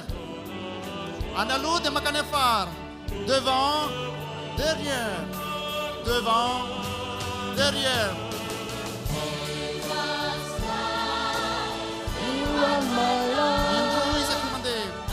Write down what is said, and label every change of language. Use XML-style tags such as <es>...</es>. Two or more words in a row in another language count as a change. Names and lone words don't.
<mg>Any aloha dia makany afara.</mg> <fr>Devant, derrière. Devant, derrière.</fr> <mg>Indroa isaky mandeha.</mg>